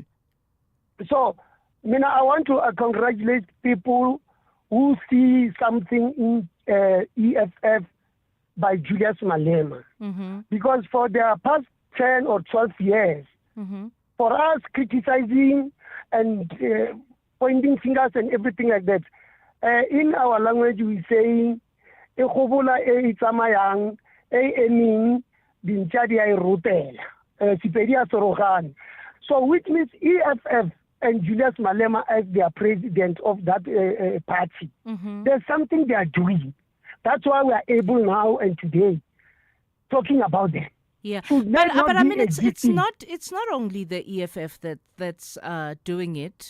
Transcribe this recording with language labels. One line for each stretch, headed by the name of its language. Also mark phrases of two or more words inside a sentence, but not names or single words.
English: So, I want to congratulate people who see something in EFF by Julius Malema. Mm-hmm. Because for the past 10 or 12 years, Mm-hmm. for us criticizing and pointing fingers and everything like that, in our language we saying,
Northern Sotho: e kgobola e tsamayang e emeng dintja di a e rotela sepedi a sorogane.
English: So which means EFF and Julius Malema as their president of that party, Mm-hmm. there's something they are doing. That's why we are able now and today talking about them. Yeah, Should but that not I be mean, a it's duty? not only the EFF that's doing it.